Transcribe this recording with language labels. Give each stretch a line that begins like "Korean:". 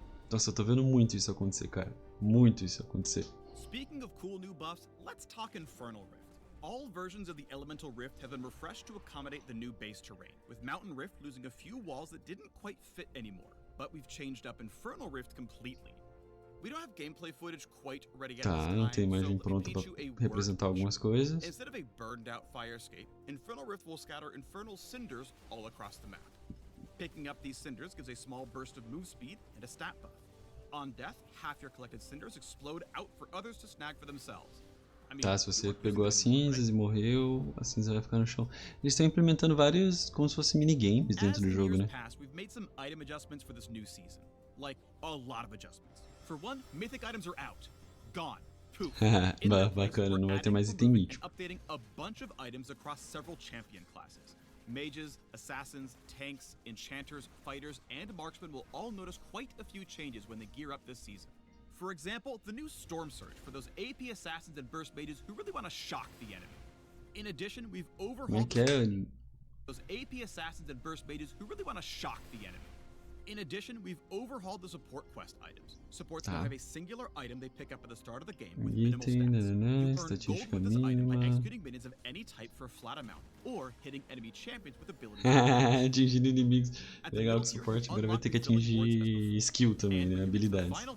Portuguese: Nossa, eu tô vendo muito isso acontecer, cara. Muito isso acontecer.
English: Speaking of cool new buffs, let's talk Infernal Rift. All versions of the Elemental Rift have been refreshed to accommodate the new base terrain, with Mountain Rift losing a few walls that didn't quite fit anymore. But we've changed up Infernal Rift completely. We don't have gameplay footage quite ready yet.
Portuguese: Tá, não tem imagem pronta pra representar algumas coisas.
English: Instead of a burned out fire escape, Infernal Rift will scatter infernal cinders all across the map. Picking up these cinders gives a small burst of move speed and a stat buff. On death, half your collected cinders explode out for others to snag for themselves.
Portuguese: Tá, se você pegou as cinzas e morreu, a cinza vai ficar no chão. Eles estão implementando vários, como se fossem minigames dentro do jogo, né?
English: We've made some item adjustments for this new season. Like, a lot of adjustments. For one, mythic items are out. Gone. Poof.
Portuguese: Bacana, não vai ter mais item mítico.
English: Updating a bunch of items across several champion classes. Mages, assassins, tanks, enchanters, fighters, and marksmen will all notice quite a few changes when they gear up this season. For example, the new Storm Surge for those AP assassins and burst mages who really want to shock the enemy. In addition, we've overhauled those AP assassins and burst mages who really want to shock the enemy. In addition, we've overhauled the support quest items. Supports now have a singular item they pick up at the start of the game with minimal stats. You earn gold with this item by executing minions of any type for a flat amount, or hitting enemy champions with abilities.
Portuguese: Atingir inimigos. Legal que o suporte agora vai ter que atingir skill também, né? Habilidades.